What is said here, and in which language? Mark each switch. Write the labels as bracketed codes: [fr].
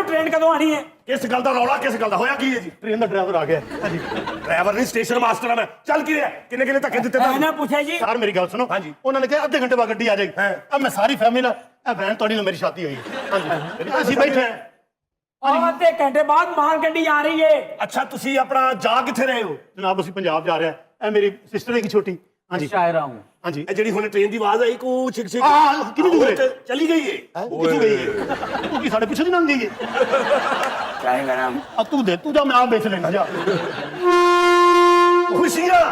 [pa] Train कदों आनी है ਕਿਸ ਗੱਲ ਦਾ ਰੌਲਾ ਕਿਸ ਗੱਲ ਦਾ ਹੋਇਆ ਕੀ ਹੈ ਜੀ ਟ੍ਰੇਨ ਦਾ ਡਰਾਈਵਰ ਆ ਗਿਆ ਹਾਂਜੀ ਡਰਾਈਵਰ ਨਹੀਂ ਸਟੇਸ਼ਨ ਮਾਸਟਰ ਆ ਮੈਂ ਚੱਲ ਕੀ ਰਿਹਾ ਕਿੰਨੇ ਕਿੰਨੇ ਧੱਕੇ ਦਿੱਤੇ ਤੁਹਾਨੂੰ पूछा जी ਸਰ ਮੇਰੀ ਗੱਲ ਸੁਣੋ ਹਾਂਜੀ। ਉਹਨਾਂ ਨੇ ਕਿਹਾ ਅੱਧੇ ਘੰਟੇ ਬਾਅਦ ਗੱਡੀ ਆ ਜਾਏਗੀ ਆ ਮੈਂ ਸਾਰੀ ਫੈਮਿਲੀ ਨਾਲ ਇਹ ਬਹਿਣ ਤੁਹਾਡੀ ਨਾਲ ਮੇਰੀ ਸ਼ਾਦੀ ਹੋਈ ਹੈ ਹਾਂਜੀ ਅਸੀਂ ਬੈਠੇ ਹਾਂ [ur] आधे घंटे बाद माल गड्डी आ रही है [pa] ਅੱਛਾ ਤੁਸੀਂ ਆਪਣਾ ਜਾ ਕਿੱਥੇ ਰਹੇ ਹੋ ਜਨਾਬ ਅਸੀਂ ਪੰਜਾਬ ਜਾ ਰਹੇ ਹਾਂ ਇਹ ਮੇਰੀ ਸਿਸਟਰ ਹੈ ਇੱਕ ਛੋਟੀ ਹਾਂਜੀ [ur] शायरा हूँ [pa] ਹਾਂਜੀ ਇਹ ਜਿਹੜੀ ਹੁਣ ਟ੍ਰੇਨ ਦੀ ਆਵਾਜ਼ ਆਈ ਕੋ ਛਿਕ ਛਿਕ ਹਾਂ, ਕਿੰਨੀ ਦੂਰ ਹੈ? ਉਹ ਤੇ ਚਲੀ ਗਈ ਹੈ ਕਿੱਥੋਂ ਗਈ ਹੈ ਤੂੰ ਕੀ ਸਾਡੇ ਪਿੱਛੇ ਦੀ ਲੰਘ ਗਈ ਹੈ ਆ ਤੂੰ ਜਾ ਮੈਂ ਆਪ ਵੇਚ ਲੈਣਾ ਜਾ ਖੁਸ਼ੀਆਂ